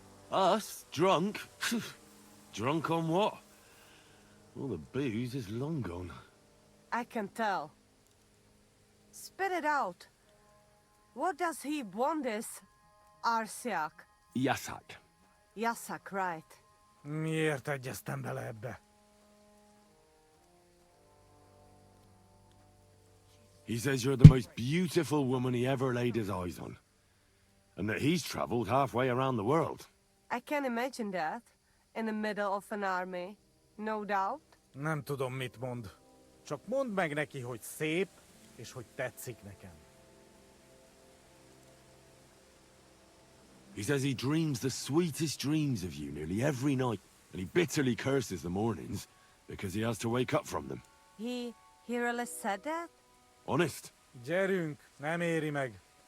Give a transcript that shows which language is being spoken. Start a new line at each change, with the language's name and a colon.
English: Us? Drunk? Drunk on what? All the booze is long gone. I can tell. Spit it out. What does he want this Arsiak? Yasak. Yasak, right.
Hungarian: Miért egyeztem bele ebbe?
English: He says you're the most beautiful woman he ever laid his eyes on. And that he's traveled halfway around the world. I can imagine that. In the middle of an army. No doubt.
Hungarian: Nem tudom, mit mond. Csak mondd meg neki, hogy szép, és hogy tetszik nekem.
English: He says he dreams the sweetest dreams of you nearly every night. And he bitterly curses the mornings because he has to wake up from them. He really said that? Honest.
Hungarian: Gyerünk, nem éri meg.